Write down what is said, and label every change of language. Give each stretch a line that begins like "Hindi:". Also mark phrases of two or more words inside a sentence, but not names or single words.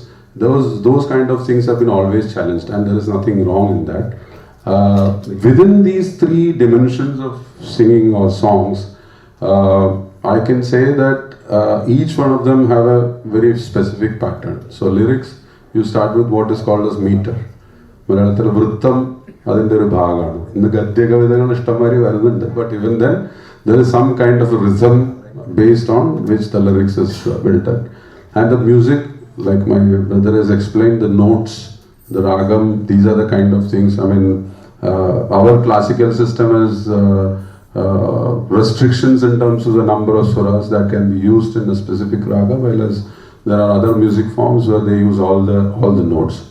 English: Those kind of things have been always challenged, and there is nothing wrong in that. Within these 3 dimensions of singing or songs, I can say that each one of them have a very specific pattern. So lyrics, you start with what is called as meter.
Malayalam: മലയാളത്തിൽ വൃത്തം അതിന്റെ ഒരു ഭാഗമാണ്. ഇന്ന് ഗദ്യ കവിതകൾ ഇഷ്ടമായി വരുന്നുണ്ട്,
English: but even then there is some kind of a rhythm based on which the lyrics is built up. And the music, like my brother has explained, the notes, the ragam, these are the kind of things. I mean, our classical system has restrictions in terms of the number of swaras that can be used in a specific raga, whereas there are other music forms where they use all the notes.